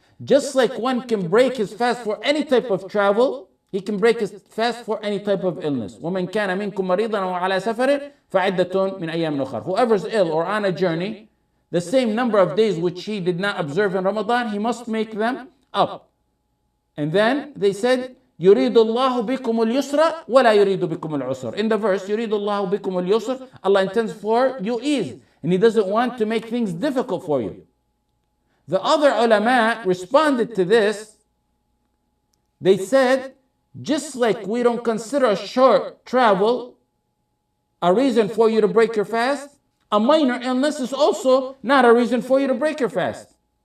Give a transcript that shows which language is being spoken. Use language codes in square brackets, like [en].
[en] Just like one can break his fast for any type of travel, he can break his fast for any type of illness. [ar] وَمَنْ كَانَ مِنْكُمْ مَرِيضًا وَعَلَى سَفَرٍ فَعِدَّةٌ مِنْ أَيَّامٍ أُخَرٍ. [en] Whoever's ill or on a journey, the same number of days which he did not observe in Ramadan, he must make them up. And then they said, [ar] يُرِيدُ اللَّهُ بِكُمُ الْيُسْرَ وَلَا يُرِيدُ بِكُمُ الْعُسْرَ. [en] In the verse, [ar] يُرِيدُ اللَّهُ بِكُمُ الْيُسْرَ, [en] Allah intends for you ease. And He doesn't want to make things difficult for you. The other ulama responded to this. They said, just like we don't consider a short travel a reason for you to break your fast, a minor illness is also not a reason for you to break your fast.